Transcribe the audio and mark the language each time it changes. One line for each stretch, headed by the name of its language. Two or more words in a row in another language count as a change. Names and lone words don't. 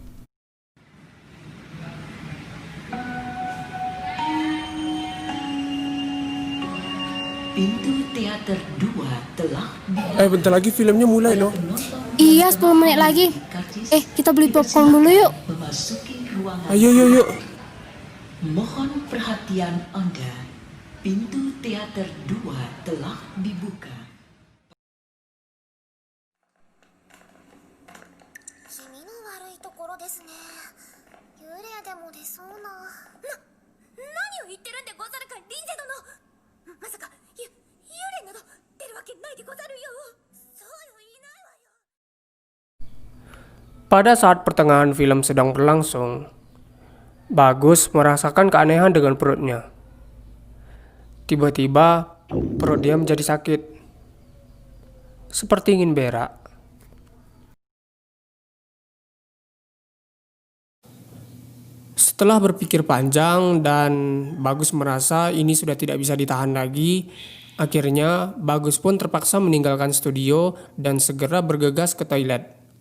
Indonesian: Pintu teater 2 telah Bentar lagi filmnya mulai loh. Iya, 10 menit lagi. Kita beli popcorn dulu yuk. memasuki ruangan. Ayo, yuk, yuk. Mohon perhatian Anda. Pintu teater 2 telah dibuka.
Japanese: 気味の悪いところですね。幽霊でも出そうな。何を言ってるんでござるか、リンゼ殿。まさか幽霊など出るわけないでござるよ。そうよ、いないわよ。
Indonesian: Pada saat pertengahan film sedang berlangsung, Bagus merasakan keanehan dengan perutnya. Tiba-tiba perut dia menjadi sakit, seperti ingin berak. Setelah berpikir panjang dan Bagus merasa ini sudah tidak bisa ditahan lagi, akhirnya Bagus pun terpaksa meninggalkan studio dan segera bergegas ke toilet.